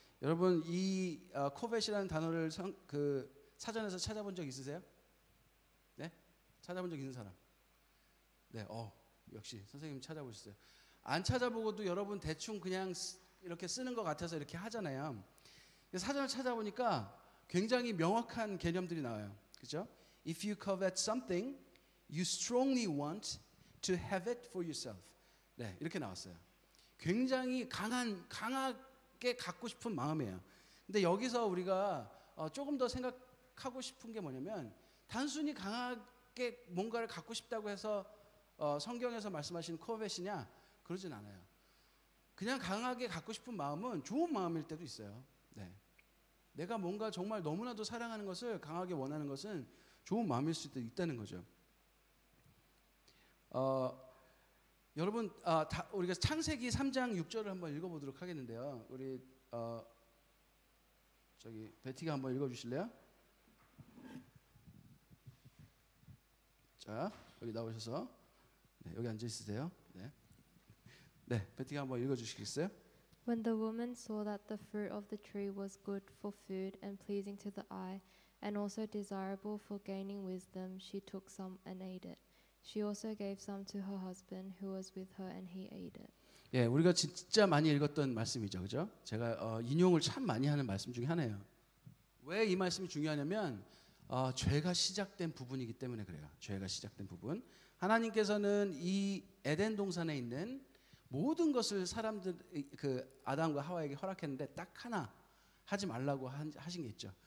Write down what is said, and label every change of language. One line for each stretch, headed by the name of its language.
Korean: 여러분 이 covet이라는 단어를 사전에서 찾아본 적 있으세요? 네? 찾아본 적 있는 사람? 네, 역시 선생님 찾아보셨어요. 안 찾아보고도 여러분 대충 그냥 이렇게 쓰는 것 같아서 이렇게 하잖아요. 사전을 찾아보니까 굉장히 명확한 개념들이 나와요. 그죠?
English: If you covet something, you strongly want to have it for yourself.
Korean: 네, 이렇게 나왔어요. 굉장히 강하게 갖고 싶은 마음이에요. 근데 여기서 우리가 조금 더 생각하고 싶은 게 뭐냐면 단순히 강하게 뭔가를 갖고 싶다고 해서 성경에서 말씀하신 covet이냐? 그러진 않아요. 그냥 강하게 갖고 싶은 마음은 좋은 마음일 때도 있어요. 네. 내가 뭔가 정말 너무나도 사랑하는 것을 강하게 원하는 것은 좋은 마음일 수도 있다는 거죠. 여러분 우리가 창세기 3장 6절을 한번 읽어보도록 하겠는데요. 우리 저기 베티가 한번 읽어주실래요? 자 여기 나오셔서 네, 여기 앉아 있으세요. 네. 네, 베티가 한번 읽어주시겠어요?
English: When the woman saw that the fruit of the tree was good for food and pleasing to the eye, and also desirable for gaining wisdom, she took some and ate it. She also gave some to her husband who was with her, and he ate it.
Korean: 예, 우리가 진짜 많이 읽었던 말씀이죠, 그죠? 제가 인용을 참 많이 하는 말씀 중에 하나예요. 왜 이 말씀이 중요하냐면 죄가 시작된 부분이기 때문에 그래요. 죄가 시작된 부분. 하나님께서는 이 에덴 동산에 있는 모든 것을 사람들 아담과 하와에게 허락했는데 딱 하나 하지 말라고 하신 게 있죠.